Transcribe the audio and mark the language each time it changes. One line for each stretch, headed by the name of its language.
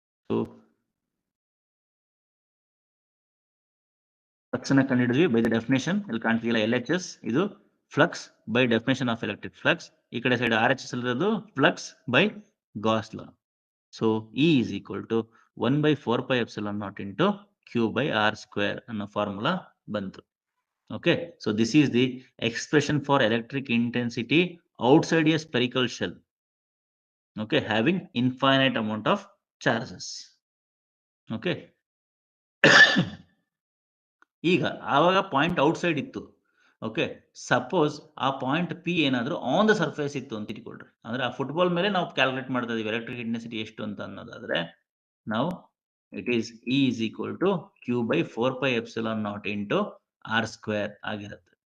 Kannada: So flux ಅನ್ನ ಕಂಡುಹಿಡಿದ್ವಿ
English: By the definition.
Kannada: ಇಲ್ಲಿ ಕಾಣ್ತಿಲ್ಲ
English: LHS, ಇದು flux by definition of electric flux.
Kannada: ಈ ಕಡೆ ಸೈಡ್ RHS ಇರೋದು
English: Flux by Gauss law. So E is equal to 1/4 pi epsilon naught into Q by R square
Kannada: ಅನ್ನೋ formula ಬಂತು.
English: Okay, so this is the expression for electric intensity outside a spherical shell. Okay, having infinite amount of charges.
Kannada: Okay, ಈಗ ಆವಾಗ point outside ಇತ್ತು. Okay, suppose ಆ point P ಏನಾದರೂ
English: on the surface
Kannada: ಇತ್ತು ಅಂತ ಇಟ್ಕೊಳ್ರಿ, ಅಂದ್ರೆ ಆ ಫುಟ್ಬಾಲ್ ಮೇಲೆ ನಾವು ಕ್ಯಾಲ್ಕುಲೇಟ್ ಮಾಡ್ತಾ ಇದೀವಿ ಎಲೆಕ್ಟ್ರಿಕ್ ಇಂಟೆನ್ಸಿಟಿ ಎಷ್ಟು ಅಂತ ಅನ್ನೋದಾದ್ರೆ, ನಾವು
English: it is E is equal to Q by 4 pi epsilon naught into R square
Kannada: ಆಗಿರುತ್ತೆ.